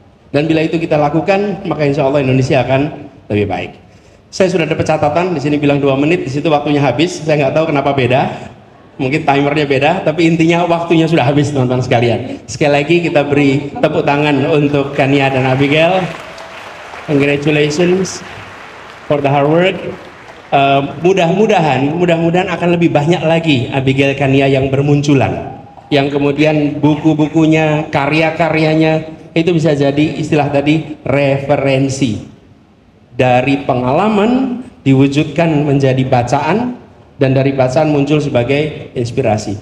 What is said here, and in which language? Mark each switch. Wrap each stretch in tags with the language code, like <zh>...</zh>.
<id>Dan bila itu kita lakukan, maka insya Allah Indonesia akan lebih baik. Saya sudah dapat catatan, di sini bilang 2 menit, di situ waktunya habis. Saya nggak tahu kenapa beda, mungkin timernya beda, tapi intinya waktunya sudah habis, teman-teman sekalian. Sekali lagi kita beri tepuk tangan untuk Kania dan Abigail.</id> <en>Congratulations for the hard work.</en> <id>Mudah-mudahan akan lebih banyak lagi Abigail Kania yang bermunculan, yang kemudian buku-bukunya, karya-karyanya itu bisa jadi istilah tadi referensi dari pengalaman diwujudkan menjadi bacaan, dan dari bacaan muncul sebagai inspirasi.</id>